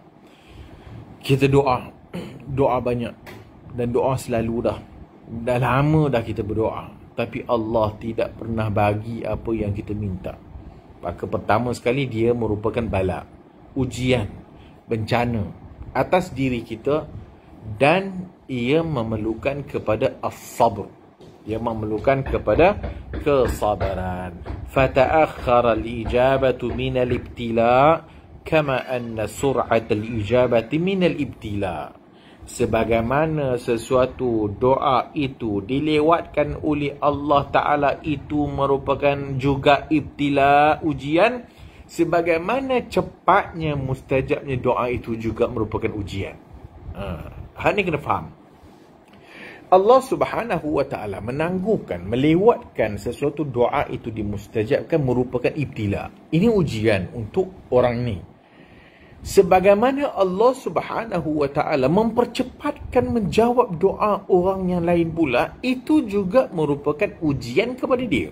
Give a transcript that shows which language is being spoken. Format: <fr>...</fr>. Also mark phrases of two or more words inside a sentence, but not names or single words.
<ms>Kita doa banyak dan doa selalu dah lama dah kita berdoa, tapi Allah tidak pernah bagi apa yang kita minta. Maka pertama sekali dia merupakan bala, ujian, bencana atas diri kita, dan ia memerlukan kepada as-sabr, ia memerlukan kepada kesabaran.</ms> <ar>فتأخر الإجابة من الابتلاء كما أن سرعة الإجابة من الابتلاء'.</ar> <ms>Sebagaimana sesuatu doa itu dilewatkan oleh</ms> <ar>الله تعالى</ar> <ms>itu merupakan juga ibtila', ujian, sebagaimana cepatnya mustajabnya doa itu juga merupakan ujian. Hal ni kena faham.</ms> <ar>الله سبحانه وتعالى</ar> <ms>menangguhkan, melewatkan sesuatu doa itu dimustajabkan merupakan ibtila. Ini ujian untuk orang ni. Sebagaimana</ms> <ar>الله سبحانه وتعالى</ar> <ms>mempercepatkan menjawab doa orang yang lain pula, itu juga merupakan ujian kepada dia.</ms>